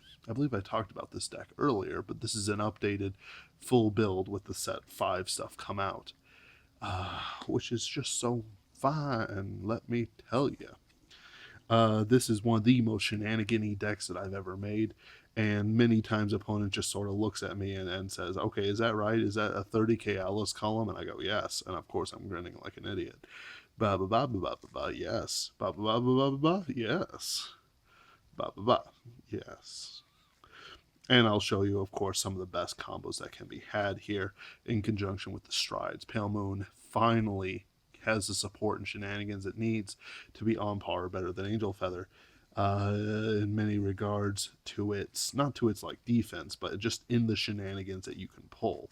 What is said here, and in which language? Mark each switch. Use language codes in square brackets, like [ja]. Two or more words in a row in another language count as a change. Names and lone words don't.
[en] I believe I talked about this deck earlier, but this is an updated full build with the set 5 stuff come out, which is just so fun, let me tell you. This is one of the most shenanigan-y decks that I've ever made, and many times opponent just sort of looks at me and says, okay, is that right? Is that a 30k Atlas column? And I go, yes. And of course I'm grinning like an idiot. Ba ba ba ba ba ba ba, yes. Ba ba ba ba ba ba, yes. Ba ba ba, yes. And I'll show you, of course, some of the best combos that can be had here in conjunction with the Strides. Pale Moon finally has the support and shenanigans it needs to be on par or better than Angel Feather. In many regards to its, not to its like defense, but just in the shenanigans that you can pull.